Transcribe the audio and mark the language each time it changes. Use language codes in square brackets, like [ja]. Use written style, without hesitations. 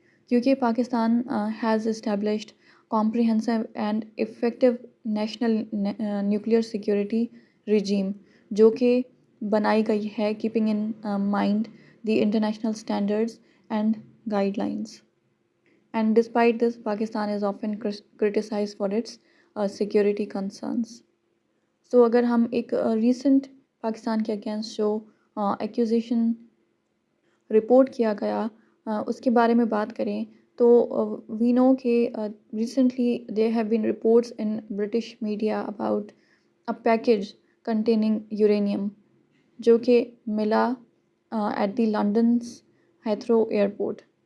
[en] کیونکہ Pakistan has established comprehensive and effective national nuclear security regime [ur] جو کہ بنائی گئی ہے [en] Keeping in mind the international standards and guidelines. And despite this, Pakistan is often criticized for its security concerns. So [ur] اگر ہم ایک recent Pakistan کے against جو ایکوزیشن رپورٹ کیا گیا اس کے بارے میں بات کریں تو [en] we know کہ recently there have been reports in British media about a package containing uranium [ur] جو کہ ملا [en] At the London's Heathrow airport.